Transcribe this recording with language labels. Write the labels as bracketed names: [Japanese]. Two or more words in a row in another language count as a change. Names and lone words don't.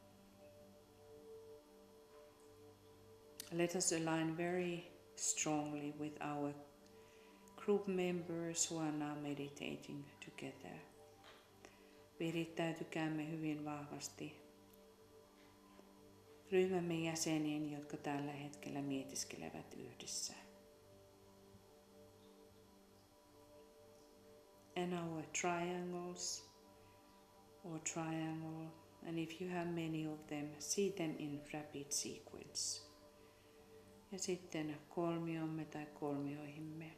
[English] Let us align very strongly with our group members who are now meditating together. [Finnish] Virittäytykäämme hyvin vahvasti ryhmämme jäsenien, jotka tällä hetkellä mietiskelevät yhdessä. [English] And our triangles or triangle, and if you have many of them, see them in rapid sequence. [Finnish] Ja sitten kolmiomme tai kolmioihimme.